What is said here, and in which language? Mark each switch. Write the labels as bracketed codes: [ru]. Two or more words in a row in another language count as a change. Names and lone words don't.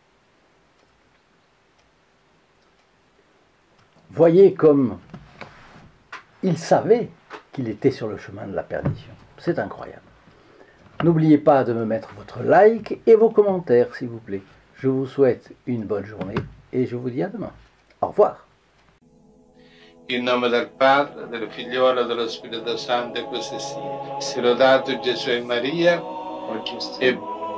[fr] Voyez comme il savait qu'il était sur le chemin de la perdition. C'est incroyable. N'oubliez pas de me mettre votre like et vos commentaires, s'il vous plaît. Je vous souhaite une bonne journée et je vous dis à demain. Au revoir. [it] In nome del Padre, del Figliolo e dello Spirito Santo, e così sia. Sia lodato Gesù e Maria, e